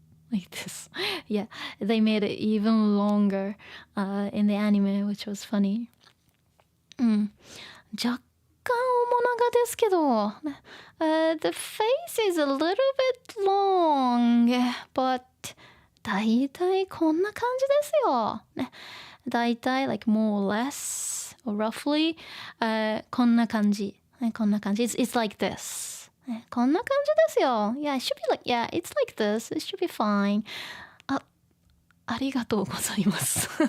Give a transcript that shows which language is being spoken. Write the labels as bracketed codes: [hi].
[en] Like this. Yeah, they made it even longer in the anime, which was funny. [ja] 若干面長ですけど、 [en] the face is a little bit long, but [ja] だいたいこんな感じですよ。ね、だいたい [en] like more or less or roughly、 [ja] こんな感じ。こんな感じ。 [en] It's like this. [ja] こんな感じですよ。 [en] Yeah, it should be like, yeah, it's like this. It should be fine. [ja] ありがとうございます。